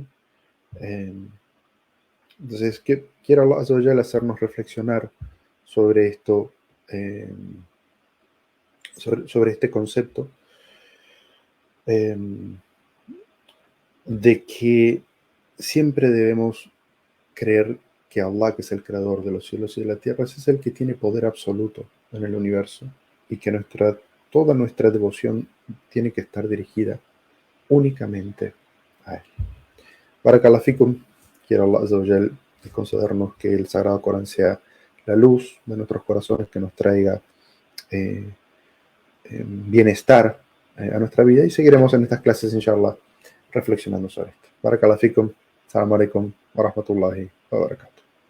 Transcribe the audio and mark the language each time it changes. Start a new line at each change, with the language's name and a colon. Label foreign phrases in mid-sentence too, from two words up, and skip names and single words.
Spanish: Eh, entonces, quiero
Arabic: الله عز وجل
Spanish: hacernos reflexionar sobre esto, eh, sobre este concepto, eh, de que siempre debemos creer que Allah, que es el creador de los cielos y de la tierra, es el que tiene poder absoluto en el universo y que toda nuestra devoción tiene que estar dirigida únicamente a Él.
Arabic: بارك الله فيكم,
Spanish: quiero
Arabic: الله عز وجل
Spanish: concedernos que el Sagrado Corán sea la luz de nuestros corazones, que nos traiga eh, bienestar a nuestra vida y seguiremos en estas clases, inshallah, reflexionando sobre esto.
Arabic: بارك الله فيكم، السلام عليكم ورحمة الله وبركاته.